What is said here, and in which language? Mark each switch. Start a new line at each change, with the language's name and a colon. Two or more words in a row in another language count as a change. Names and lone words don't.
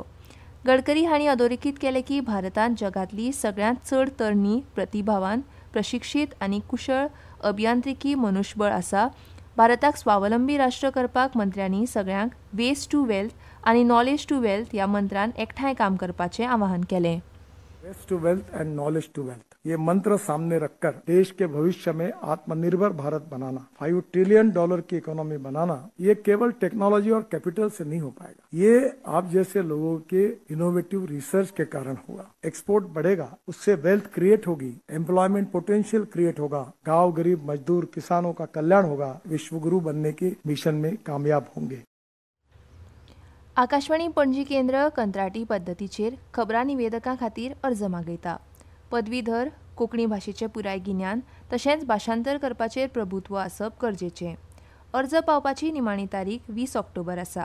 Konkani: गडकरी हांणी अधोरेखीत केलें की भारतांत जगांतली सगळ्यांत चड तरणी, प्रतिभावान, प्रशिक्षीत आनी कुशळ अभियांत्रिकी मनुश्यबळ आसा. भारताक स्वावलंबी राष्ट्र करपाक मंत्र्यांनी सगळ्यांक
English: waste to wealth
Konkani: आनी
English: knowledge to wealth
Konkani: ह्या मंत्रान एकठांय काम करपाचें आवाहन केलें.
English: waste to wealth and knowledge to wealth,
Hindi: ये मंत्र सामने रखकर देश के भविष्य में आत्मनिर्भर भारत बनाना, $5 ट्रिलियन की इकोनॉमी बनाना, ये केवल टेक्नोलॉजी और कैपिटल से नहीं हो पाएगा. ये आप जैसे लोगों के
English: innovative research
Hindi: के कारण होगा. एक्सपोर्ट बढ़ेगा, उससे
English: wealth create
Hindi: होगी,
English: employment potential create
Hindi: होगा, गांव गरीब मजदूर किसानों का कल्याण होगा. विश्वगुरु बनने के मिशन में कामयाब होंगे.
Konkani: आकाशवाणी पणजी केंद्र कंत्राटी पद्दतीचेर खबरां निवेदकां खातीर अर्ज मागयता. पदवीधर, कोंकणी भाशेचें पुराय गिन्यान तशेंच भाशांतर करपाचेर प्रभुत्व आसप गरजेचें. अर्ज पावपाची निमाणी तारीख 20 ऑक्टोबर आसा.